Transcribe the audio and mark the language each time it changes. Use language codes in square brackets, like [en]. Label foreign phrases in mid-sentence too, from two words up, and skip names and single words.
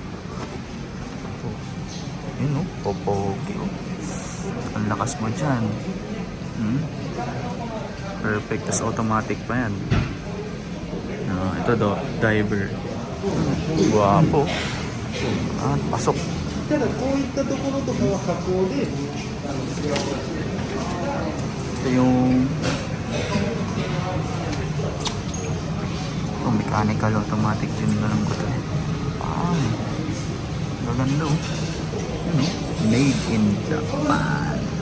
[tl] Yun pogi Ang lakas mo dyan. Perfect. Tas automatic pa yan. Ito diver. Guwapo. Pasok. [ja] ただこういったところとかは加工で [tl] Ito yung [en] mechanical automatic [tl] din na lang ko ito. Gaganda [en] Made in Japan.